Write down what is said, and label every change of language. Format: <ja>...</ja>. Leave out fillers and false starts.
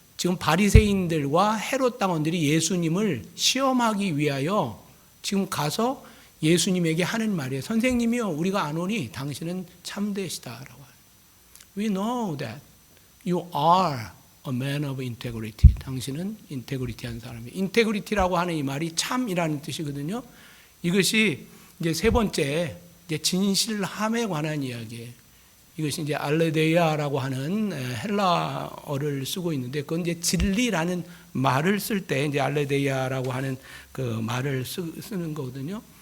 <ko>지금 바리새인들과 헤롯 당원들이 예수님을 시험하기 위하여 지금 가서 예수님에게 하는 말이에요. 선생님이요 우리가 아노니 당신은 참되시다라고 합니다.</ko> <en>We know that you are a man of integrity.</en> <ko>당신은 인테그리티한 사람이에요. 인테그리티라고 하는 이 말이 참이라는 뜻이거든요. 이것이 이제 세 번째 이제 진실함에 관한 이야기예요. 이것이 이제 알레데이아라고 하는 헬라어를 쓰고 있는데 그건 이제 진리라는 말을 쓸 때 이제 알레데이아라고 하는 그 말을 쓰는 거거든요.</ko>